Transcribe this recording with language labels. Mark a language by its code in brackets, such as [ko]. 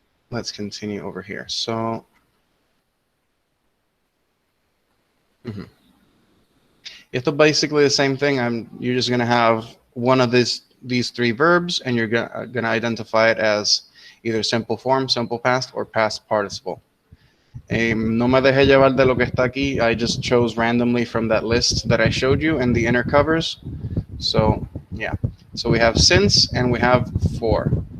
[en] Let's continue over here. So, It's basically the same thing. You're just gonna have one of these three verbs, and you're gonna identify it as either simple form, simple past, or past participle. [es] No me dejé llevar de lo que está aquí. [en] I just chose randomly from that list that I showed you in the inner covers. So yeah, so we have since and we have for.